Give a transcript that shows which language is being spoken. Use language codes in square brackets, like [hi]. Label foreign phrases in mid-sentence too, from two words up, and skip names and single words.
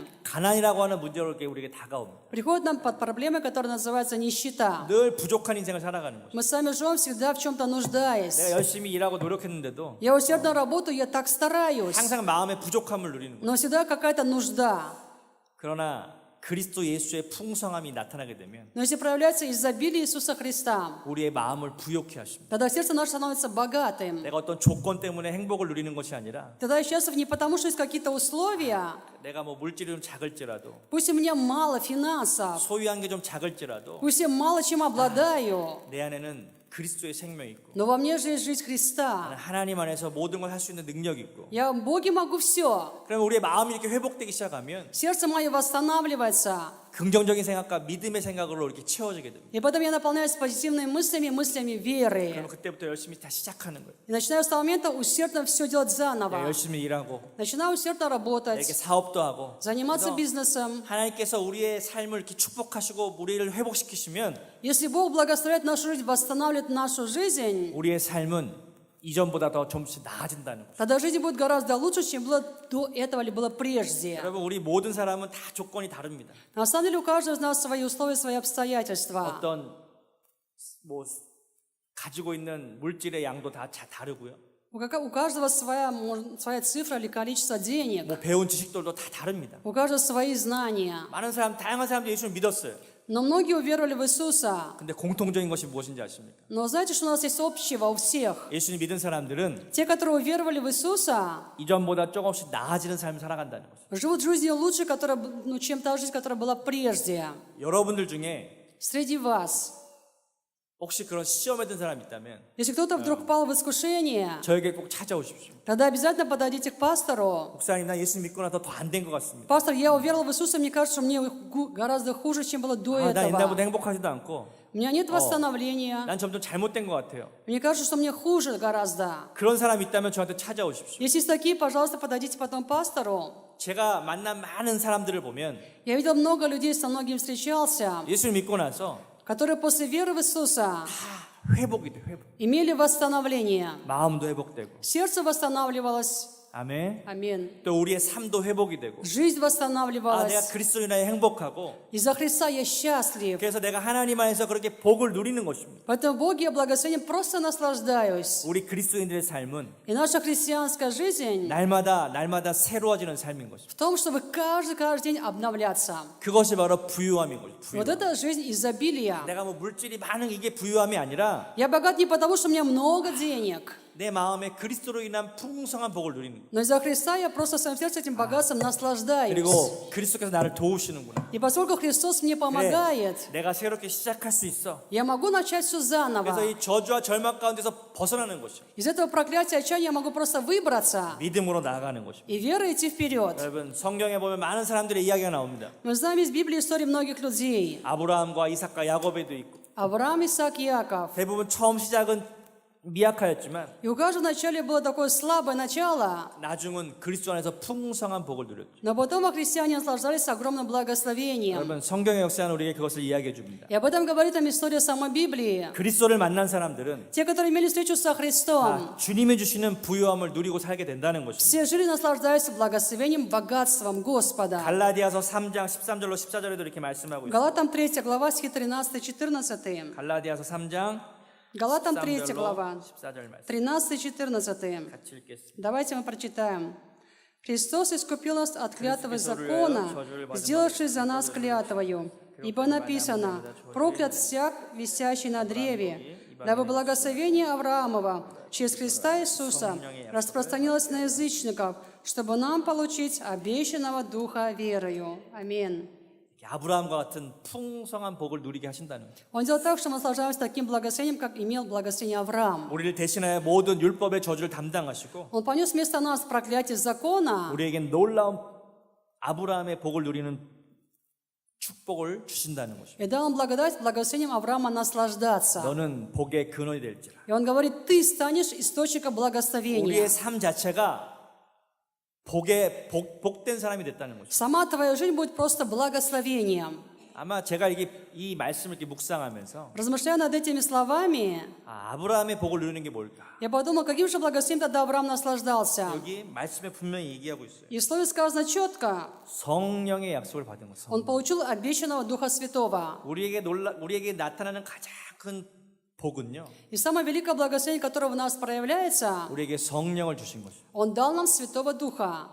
[ko] 가난이라고 하는 문제로 우리에게 다가옵니다. [ru] приходит нам под проблемой, которая называется нищета. [ko] 늘 부족한 인생을 살아가는 거죠. [ru] Мы сами живем всегда в чем-то нуждаясь. [ko] 내가 열심히 일하고 노력했는데도 [ru] Я усердно работаю, я так стараюсь, [ko] 항상 마음의 부족함을 누리는 거예요. [ru] но всегда какая-то нужда. [ko] 그러나 그리스도 예수의 풍성함이 나타나게 되면 [ru] Но если проявляется изобилие Иисуса Христа, [ko] 우리의 마음을 부욕해 하십니다. [ru] тогда сердце наше становится богатым. [ko] 내가 어떤 조건 때문에 행복을 누리는 것이 아니라 [ru] Тогда я счастлив не потому, что есть какие-то условия, [ko] 내가 뭐 물질이 좀 작을지라도 [ru] пусть у меня мало финансов, [ko] 소유한 게 좀 작을지라도 [ru] пусть я мало чем обладаю, [ko] 내 안에는 그리스도의 생명이 있고 [ru] но во мне же есть жизнь [ko] 나는 [ru] Христа. [ko] 하나님 안에서 모든 걸 할 수 있는 능력이 있고 [ru] Я в Боге могу все. [ko] 그러면 우리의 마음이 이렇게 회복되기 시작하면 [ru] Сердце мое восстанавливается. [ko] 긍정적인 생각과 믿음의 생각으로 이렇게 채워지게 됩니다. [ru] И потом я наполняюсь позитивными мыслями, мыслями веры. [ko] 그러면 그때부터 열심히 다 시작하는 거예요. [ru] И начинаю с того момента усердно все делать [ko] 내가 [ru] заново. [ko] 열심히 일하고 [ru] Начинаю усердно [ko] 내게 [ru] работать, [ko] 사업도 하고 [ru] заниматься [ko] 그래서 [ru] бизнесом. [ko] 하나님께서 우리의 삶을 이렇게 축복하시고 우리를 회복시키시면 [ru] Если Бог благословляет нашу жизнь, восстанавливает нашу жизнь, [ko] 우리의 삶은 이전보다 더 좀씩 나아진다는 거죠. [ru] тогда жизнь будет гораздо лучше, чем было до этого или было прежде. [ko] 여러분 우리 모든 사람은 다 조건이 다릅니다. [ru] На самом деле у каждого из нас свои условия, свои обстоятельства. [ko] 어떤 뭐 가지고 있는 물질의 양도 다 다르고요. [ru] У каждого своя цифра или количество денег. [ko] 뭐 배운 지식들도 다 다릅니다. [ru] У каждого свои знания. [ko] 많은 사람, 다양한 사람들이 예수를 믿었어요. [ru] Но многие уверовали в Иисуса. [ko] 근데 공통적인 것이 무엇인지 아십니까? [ru] Но знаете, что у нас есть общего у всех? [ko] 예수님 믿은 사람들은 [ru] Те, которые уверовали в Иисуса, [ko] 이전보다 조금씩 나아지는 삶을 살아간다는 거죠. [ru] живут жизнью лучше, чем та жизнь, которая была прежде. [ko] 여러분들 중에 [ru] Среди вас. [ko] 혹시 그런 시험에 든 사람이 있다면 [ru] Если кто-то вдруг пал в искушение, [ko] 저에게 꼭 찾아오십시오. [ru] тогда обязательно подойдите к пастору. [ko] 목사님, 나 예수 믿고 나서 더 안 된 것 같습니다. [ru] Пастор, я уверовал в Иисуса, мне кажется, что мне гораздо хуже, чем было до [ko] 나 옛날보다 [ru] этого. [ko] 행복하지도 않고 [ru] У меня нет восстановления. [ko] 난 점점 잘못된 것 같아요. [ru] Мне кажется, что мне хуже гораздо. [ko] 그런 사람이 있다면 저한테 찾아오십시오. [ru] Если есть такие, пожалуйста, подойдите потом к пастору. [ko] 제가 만난 많은 사람들을 보면 [ru] Я видел много людей, со многими встречался, [ko] 예수를 믿고 나서 [ru] которые после веры в Иисуса [ko] 다 회복이 돼, 회복. [ru] имели восстановление. [ko] 마음도 회복되고. [ru] Сердце восстанавливалось. [ko] 아멘. [ru] Аминь. [ko] 또 우리의 삶도 회복이 되고. [ru] Жизнь [ko] 내가 [ru] восстанавливалась. [ko] 그리스도 인하여 행복하고. [ru] Из-за Христа я счастлив. [ko] 그래서 내가 하나님 안에서 그렇게 복을 누리는 것입니다. [ru] Поэтому в Боге я благословением просто наслаждаюсь. [ko] 우리 그리스도인들의 삶은 [ru] И наша христианская жизнь [ko] 날마다 새로워지는 삶인 것입니다. [ru] в том, чтобы каждый день обновляться. [ko] 그것이 바로 부유함인 거죠. [ru] Вот [ko] 부유함. [ru] это жизнь изобилия. [ko] 내가 뭐 물질이 많은 이게 부유함이 아니라 [ru] Я богат не потому, что у меня много денег, [ko] 내 마음에 그리스도로 인한 풍성한 복을 누리는 거예요. [ru] но из-за Христа я просто в своем сердце этим богатством наслаждаюсь. [ko] 그리고 그리스도께서 나를 도우시는구나. [ru] И поскольку Христос мне помогает, [ko] 내가 새롭게 시작할 수 있어. [ru] я могу начать все [ko] 그래서 [ru] заново. [ko] 이 저주와 절망 가운데서 벗어나는 것이요. [ru] Из этого проклятия отчаяния я могу просто выбраться [ko] 믿음으로 나아가는 것이요. [ru] и верой идти вперед. [ko] 여러분 성경에 보면 많은 사람들의 이야기가 나옵니다. [ru] Мы знаем из Библии истории многих людей. [ko] 아브라함과 이삭과 야곱에도 있고 [ru] Авраам, Исаак, Иаков. [ko] 대부분 처음 시작은 미약하였지만 [ru] И у каждого вначале было такое слабое начало, [ko] 나중은 그리스도 안에서 풍성한 복을 누렸죠. [ru] но потом христиане наслаждались огромным благословением. [ko] 여러분 성경의 역사는 우리에게 그것을 이야기해 줍니다. [ru] И об этом говорит нам история самой Библии. [ko] 그리스도를 만난 사람들은 [ru] Те, которые имели встречу со Христом, [ko] 주님이 주시는 부요함을 누리고 살게 된다는 것입니다. [ru] все жили, наслаждаясь благословением, богатством Господа. [ko] 갈라디아서 3장 13절로 14절에도 이렇게 말씀하고 있습니다. [ru] Галатам 3 глава, стихи 13-14. [ko] 갈라디아서 3장 [ru] Галатам 3 [ko] 13절로 [ru] глава, [ko] 14절 말씀 [ru] 13-14. [ko] 같이 읽겠습니다. [ru] Давайте мы прочитаем. «Христос искупил нас от клятвы закона, сделавшись за нас клятвою. Ибо написано, проклят всяк, висящий на древе, дабы благословение Авраамова через Христа Иисуса распространилось на язычников, чтобы нам получить обещанного Духа верою». Аминь. [ko] 아브라함과 같은 풍성한 복을 누리게 하신다는 거예요. [ru] Он делал так, что мы наслаждаемся таким благословением, как имел благословение Авраам. [ko] 우리를 대신하여 모든 율법의 저주를 담당하시고 [ru] Он понес вместо нас проклятие закона, [ko] 우리에겐 놀라운 아브라함의 복을 누리는 축복을 주신다는 것입니다. [ru] и дал нам благодать благословением Авраама наслаждаться. [ko] 너는 복의 근원이 될지라. [ru] И он говорит, ты станешь источником благословения. [ko] 우리의 삶 자체가 복된 사람이 됐다는 것입니다. [ru] Сама твоя жизнь будет просто благословением. [ko] 아마 제가 이 말씀을 이렇게 묵상하면서 [ru] Размышляя над этими словами, [ko] 아브라함의 복을 누리는 게 뭘까? [ru] я подумал, каким же благословением тогда Авраам наслаждался. [ko] 여기 말씀에 분명히 얘기하고 있어요. [ru] И в слове сказано четко, [ko] 성령의 약속을 받은 것. [ru] он получил обещанного Духа Святого. [ko] 우리에게 나타나는 가장 큰 복은요. [ru] И самое великое благословение, которое в нас проявляется, [ko] 우리에게 성령을 주신 것이죠. [ru] он дал нам Святого Духа.